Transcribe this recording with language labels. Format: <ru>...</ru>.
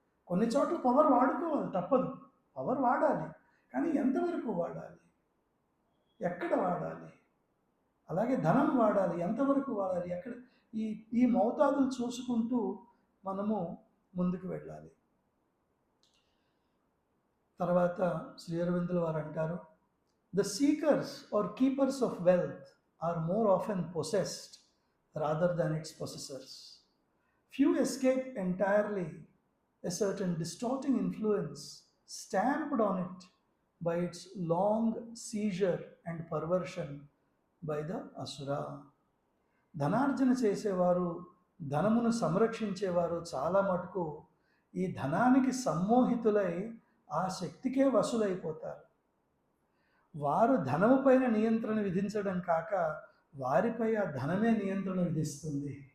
<te>కొన్ని చోట్ల పవర్ వాడుకోవాలి, తప్పదు, పవర్ వాడాలి, కానీ ఎంతవరకు వాడాలి, ఎక్కడ వాడాలి, అలాగే ధనం వాడాలి, ఎంతవరకు వాడాలి, ఎక్కడ, ఈ మౌతాదులు చూసుకుంటూ మనము ముందుకు వెళ్ళాలి. తర్వాత శ్రీ అరవిందుల వారు అంటారు,</te> <en>the seekers or keepers of wealth are more often possessed rather than its possessors. Few escape entirely a certain distorting influence stamped on it by its long seizure and perversion by the asura.</en> <te>ధనార్జన చేసేవారు, ధనమును సంరక్షించేవారు చాలా మటుకు ఈ ధనానికి సమ్మోహితులై ఆ శక్తికే వశులైపోతారు. వారు ధనము పైన నియంత్రణ విధించడం కాక వారిపై ఆ ధనమే నియంత్రణ విధిస్తుంది.</te>